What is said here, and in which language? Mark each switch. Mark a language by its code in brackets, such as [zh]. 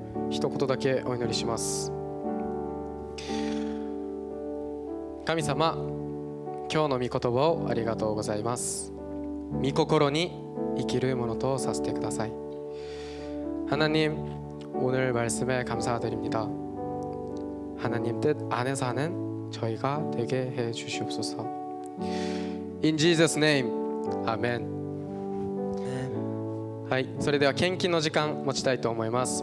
[ja] 一言だけお祈りします。神様、今日の御言葉をありがとうございます。御心に生きるものとさせてください。 [ko] 하나님, 오늘 말씀에 감사드립니다. 하나님 뜻 안에 사는 저희가 되게 해 주시옵소서. [en] In Jesus name, 아멘. [ja] はい、それでは献金の時間持ちたいと思います。